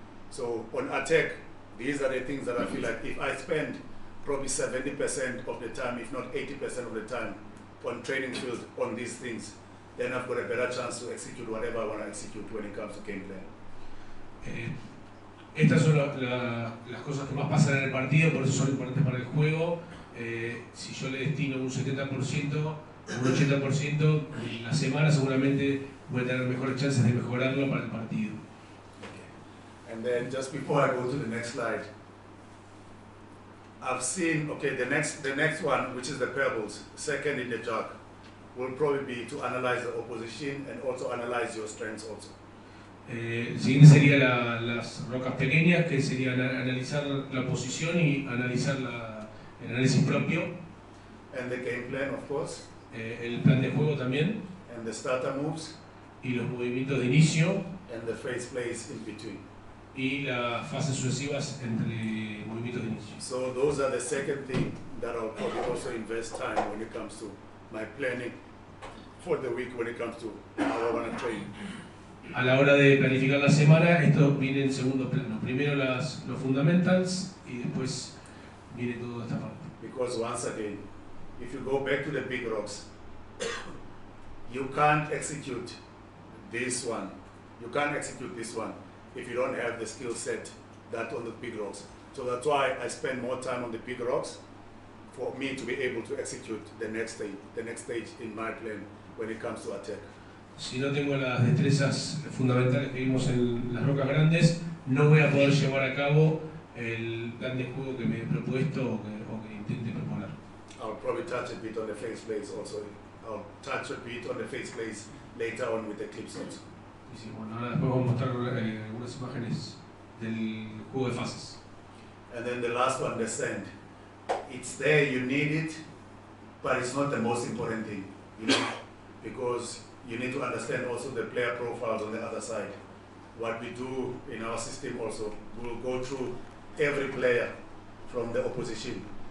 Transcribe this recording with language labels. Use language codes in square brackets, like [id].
[en] So on attack, these are the things that I feel like if I spend probably 70% of the time, if not 80% of the time, on training field on these things, then I've got a better chance to execute whatever I want to execute when it comes to game plan. [es] Estas son las cosas que más pasan en el partido, por eso son importantes para el juego. Si yo le destino un 70%, un 80%, en la semana seguramente voy a tener mejores chances de mejorarlo para el partido. [en] And then just before I go to the next slide, I've seen, okay, the next one, which is the pebbles, second in the jog. will probably be to analyze the opposition and also analyze your strengths also. [es] El siguiente sería las rocas pequeñas, que serían analizar la posición y analizar el análisis propio. [en] And the game plan, of course. [es] El plan de juego también. [en] And the starter moves. [es] Y los movimientos de inicio. [en] And the phase plays in between. [es] Y las fases sucesivas entre movimientos de inicio. [en] So those are the second thing that I'll probably also invest time when it comes to my planning for the week, when it comes to how I want to train. [es] A la hora de planificar la semana, esto viene en segundo plano. Primero los fundamentals y después viene toda esta parte. [en] Because once again, if you go back to the big rocks, you can't execute this one. You can't execute this one if you don't have the skill set that on the big rocks. So that's why I spend more time on the big rocks for me to be able to execute the next stage in my plan when it comes to attack. [es] Si no tengo las destrezas fundamentales que vimos en las rocas grandes, no voy a poder llevar a cabo el plan de juego que me he propuesto o que intente proponer. [en] I'll probably touch a bit on the phase plays also. I'll touch a bit on the phase plays later on with the clips also. [es] Y sí, bueno, ahora después vamos a mostrar algunas imágenes del juego de fases. [en] And then the last one, the send. It's there, you need it, but it's not the most important thing, you know, because you need to understand also the player profiles on the other side. What we do in our system also, we will go through every player from the opposition.